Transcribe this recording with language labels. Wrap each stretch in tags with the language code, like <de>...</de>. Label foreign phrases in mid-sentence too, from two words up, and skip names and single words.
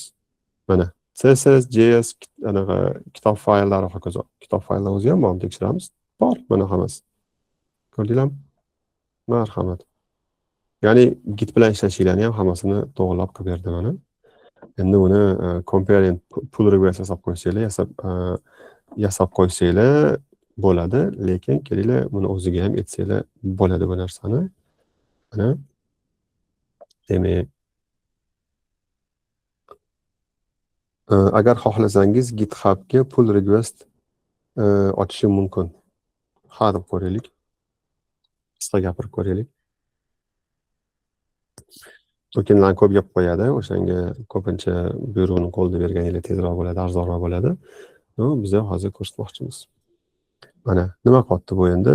<uz>Mana CSS, JS, anaqa kitob fayllari va hokazo. Kitob fayllar o'zi ham bormi, tekshiramiz. Bor, mana hammasi. Ko'rdinglarmi? Marhamat. Ya'ni Git bilan ishlashinglarni ham hammasini to'g'rilab qilib berdi mana. Endi uni</uz> <en>comparing pull request</en> <uz>yasab qo'ysanglar bo'ladi, lekin kelinglar buni o'ziga ham etsanglar bo'ladi bu narsani. Mana demak, agar xohlasangiz GitHubga</uz> <en>pull request</en> <uz>ochishim mumkin. Ha deb ko'raylik. Qisqa gapirib ko'raylik. Tokenlarni ko'p gap qo'yadi, o'shanga ko'pincha byuroni qo'lda berganingiz tezroq bo'ladi, arzonroq bo'ladi. Biz ham hozir ko'rsatmoqchimiz. Mana nima qilyapti bu endi?</uz>